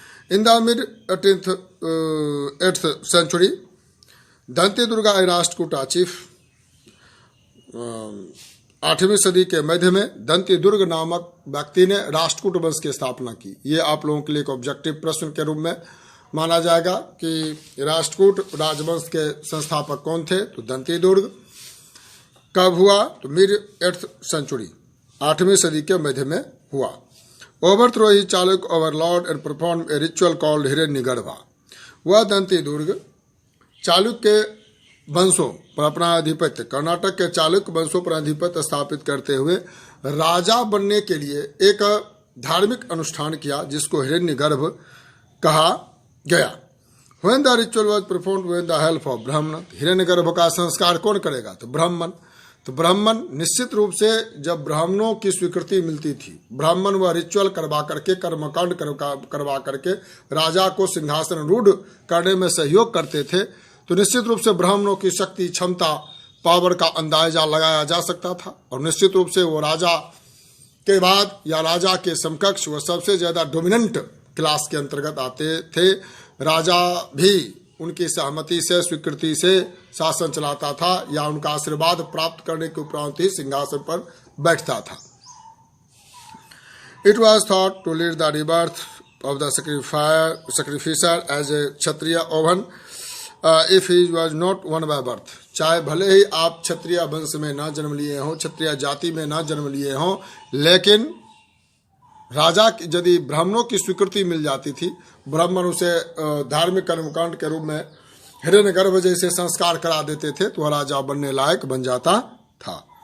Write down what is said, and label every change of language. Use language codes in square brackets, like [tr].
[en] In the mid-8th century, [hi] Danti Durga Rashtrakuta chief, 8वीं सदी के मध्य में दंती दुर्ग नामक व्यक्ति ने राष्ट्रकूट वंश की स्थापना की। ये आप लोगों के लिए एक ऑब्जेक्टिव प्रश्न के रूप में माना जाएगा कि राष्ट्रकूट राजवंश के संस्थापक कौन थे, तो दंती दुर्ग। कब हुआ, तो मिड-8th सेंचुरी, 8वीं सदी के मध्य में हुआ। [en] Overthrow his Chaluk overlord and performed a ritual called Hiranyagarbha. [hi] वह दंती दुर्ग चालुक्य वंशों पर अपना आधिपत्य, कर्नाटक के चालुक्य वंशों पर आधिपत्य स्थापित करते हुए राजा बनने के लिए एक धार्मिक अनुष्ठान किया जिसको हिरण्यगर्भ कहा गया। [en] When the ritual was performed with the help of Brahman, [hi] हिरण्यगर्भ का संस्कार कौन करेगा, तो ब्राह्मण। तो ब्राह्मण निश्चित रूप से जब ब्राह्मणों की स्वीकृति मिलती थी, ब्राह्मण वह रिचुअल करवा करके, कर्मकांड करवा करके राजा को सिंहासन रूढ़ करने में सहयोग करते थे, तो निश्चित रूप से ब्राह्मणों की शक्ति, क्षमता, पावर का अंदाजा लगाया जा सकता था और निश्चित रूप से वो राजा के बाद या राजा के समकक्ष वह सबसे ज्यादा डोमिनेंट क्लास के अंतर्गत आते थे। राजा भी उनकी सहमति से, स्वीकृति से शासन चलाता था या उनका आशीर्वाद प्राप्त करने के उपरांत ही सिंहासन पर बैठता था। [en] It was thought to lead the rebirth of the sacrificer as a Kshatriya ovan if he was not one by birth. [hi] चाहे भले ही आप क्षत्रिय वंश में ना जन्म लिए हों, क्षत्रिय जाति में ना जन्म लिए हों, लेकिन राजा यदि ब्राह्मणों की स्वीकृति मिल जाती थी, ब्राह्मण उसे धार्मिक कर्मकांड के रूप में हिरण्यगर्भ जैसे संस्कार करा देते थे तो वह राजा बनने लायक बन जाता था।